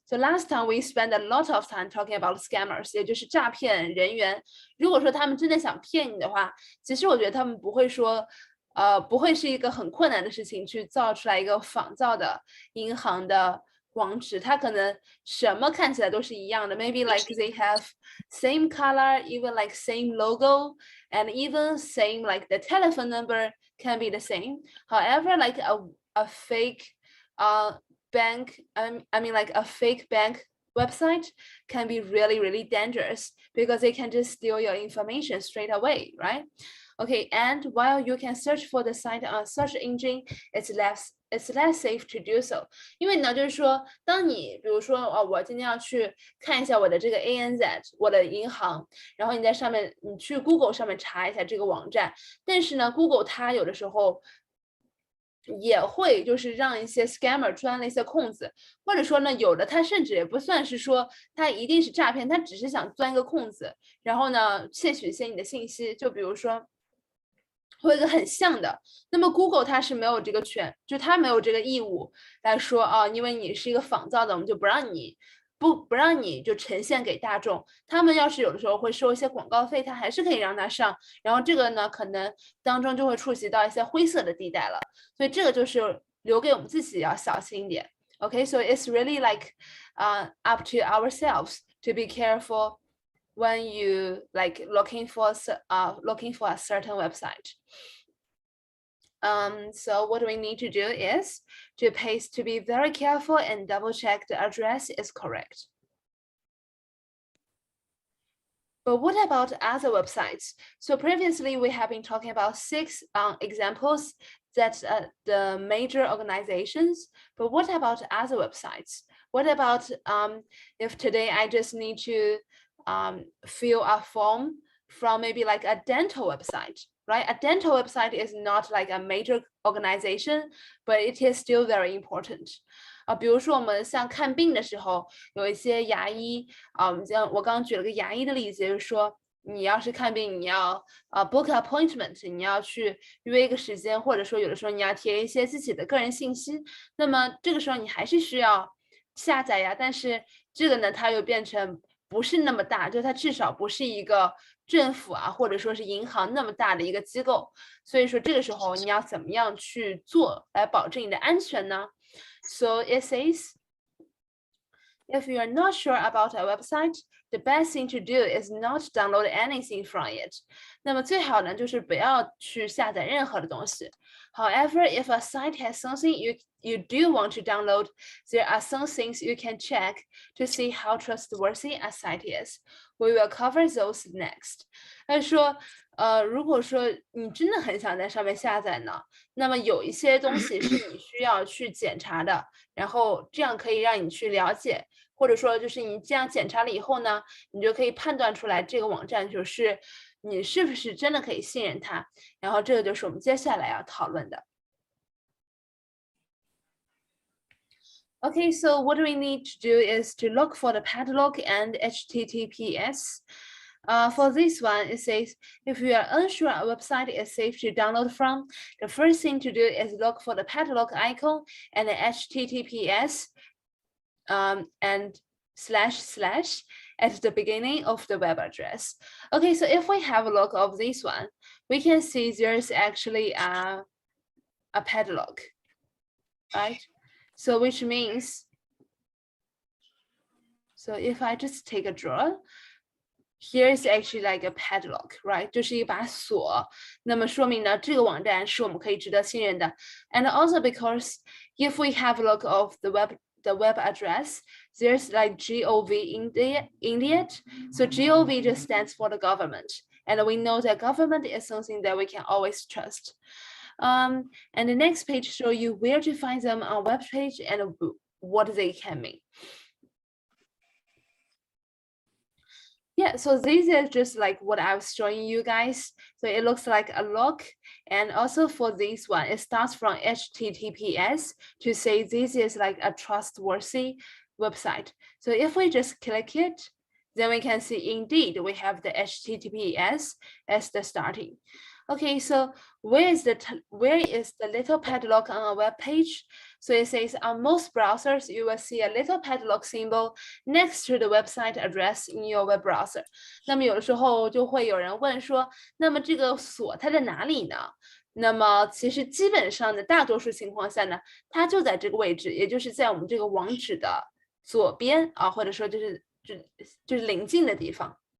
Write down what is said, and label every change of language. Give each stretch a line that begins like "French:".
English: So last time we spent a lot of time talking about scammers,
Chinese: 也就是诈骗人员。如果说他们真的想骗你的话，其实我觉得他们不会说，不会是一个很困难的事情去造出来一个仿造的银行的网址，它可能什么看起来都是一样的。
English: Maybe like they have same color, even like same logo, and even same like the telephone number can be the same. However, like a fake bank, like a fake bank website can be really, really dangerous because they can just steal your information straight away, right? Okay, and while you can search for the site on a search engine, it's less safe to do so.
Chinese: 因为呢，就是说，当你比如说我今天要去看一下我的这个 ANZ 我的银行，然后你在上面你去 Google 上面查一下这个网站，但是呢 ，Google 它有的时候也会就是让一些 scammer 钻了一些空子，或者说呢，有的他甚至也不算是说他一定是诈骗，他只是想钻一个空子，然后呢窃取一些你的信息，就比如说。会有一个很像的，那么 Google 它是没有这个权，就它没有这个义务来说啊，因为你是一个仿造的，我们就不让你就呈现给大众。他们要是有的时候会收一些广告费，他还是可以让它上。然后这个呢，可能当中就会触及到一些灰色的地带了。所以这个就是留给我们自己要小心一点。
English: Okay, so it's really like up to ourselves to be careful when you like looking for a certain website. So what we need to do is to be very careful and double check the address is correct. But what about other websites? So previously we have been talking about 6 examples that the major organizations, but what about other websites? What about if today I just need to fill a form from maybe like a dental website, right? A dental website is not like a major organization, but it is still very important.
Chinese: 比如说我们像看病的时候，有一些牙医像我刚刚举了个牙医的例子，就是说你要是看病，你要
English: book appointment，
Chinese: 你要去约一个时间，或者说有的时候你要填一些自己的个人信息，那么这个时候你还是需要下载呀，但是这个呢，它又变成不是那么大，就它至少不是一个政府或者说是银行那么大的一个机构，所以说这个时候你要怎么样去做来保证你的安全呢？
English: So it says, if you are not sure about a website, the best thing to do is not download anything from it.
Chinese: 那么最好呢，就是不要去下载任何的东西。
English: However, if a site has something you do want to download, there are some things you can check to see how trustworthy a site is. We will cover those next.
Chinese: 他说，如果说你真的很想在上面下载呢，那么有一些东西是你需要去检查的，然后这样可以让你去了解，或者说就是你这样检查了以后呢，你就可以判断出来这个网站就是你是不是真的可以信任它，然后这个就是我们接下来要讨论的。
English: Okay, so what we need to do is to look for the padlock and HTTPS. For this one, it says, if you are unsure a website is safe to download from, the first thing to do is look for the padlock icon and the HTTPS and / at the beginning of the web address. Okay, so if we have a look of this one, we can see there's actually a padlock, right? So which means, so if I just take a draw, here is actually like a padlock, right?
Chinese: 就是一把锁，那么说明呢，这个网站是我们可以值得信任的。
English: And also because if we have a look of the web address, there's like gov in it. So gov just stands for the government, and we know that government is something that we can always trust. And the next page show you where to find them on web page and what they can mean. Yeah, so this is just like what I was showing you guys. So it looks like a lock. And also for this one, it starts from HTTPS to say this is like a trustworthy website. So if we just click it, then we can see indeed we have the HTTPS as the starting. Okay, so where is the little padlock on a web page? So it says on most browsers, you will see a little padlock symbol next to the website address in your web browser.
Chinese: 那么有的时候就会有人问说，那么这个锁它在哪里呢？那么其实基本上的大多数情况下呢，它就在这个位置，也就是在我们这个网址的左边啊，或者说就是邻近的地方。